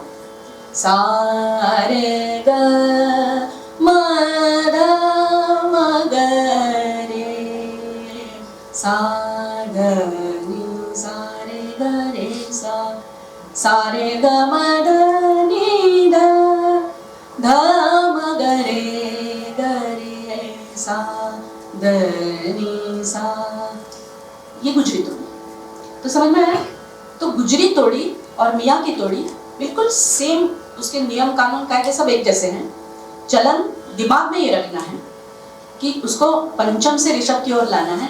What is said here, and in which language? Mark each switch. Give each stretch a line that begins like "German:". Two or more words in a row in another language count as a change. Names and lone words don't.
Hindi: सा रे ग म ध म ग रे सा ग नि सा रे ग रे सा, सा रे ग म ध नि ध ध म ग रे ग रे सा द नि सा, ये गुजरी तोड़ी। तो समझ में आया? तो गुजरी तोड़ी और मियाँ की तोड़ी बिल्कुल सेम, उसके नियम कानून कायदे सब एक जैसे हैं। चलन दिमाग में ये रखना है कि उसको पंचम से ऋषभ की ओर लाना है।